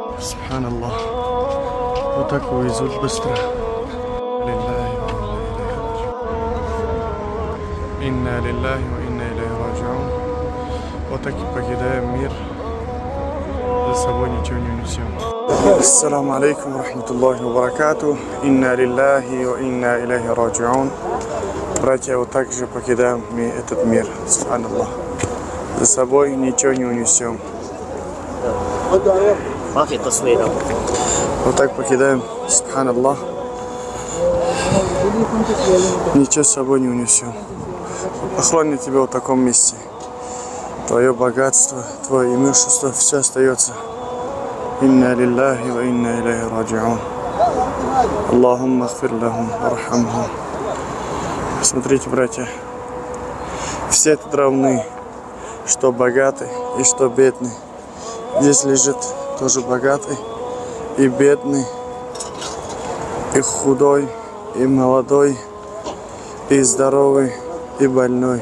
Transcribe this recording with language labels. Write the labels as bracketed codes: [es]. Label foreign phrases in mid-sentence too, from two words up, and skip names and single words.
[ru] Субханаллах. Вот так увезут быстро. [ar] إنا لله وإنا إليه راجعون. [ru] Вот так и покидаем мир. За собой ничего не унесем. [ar] السلام عليكم ورحمة الله وبركاته. إنا لله وإنا إليه راجعون. [ru] Братья, вот так же покидаем этот мир. Субханаллах. За собой ничего не унесем. Вот так покидаем. Субханаллах. Ничего с собой не унесем. Похоронят тебя в таком месте. Твое богатство, твое имущество, все остается. [ar] إنا لله وإنا إليه راجعون. اللهم اغفر لهم وارحمهم. [ru] Смотрите, братья, все тут равны, что богатый и что бедный. Здесь лежит тоже богатый и бедный, и худой, и молодой, и здоровый, и больной.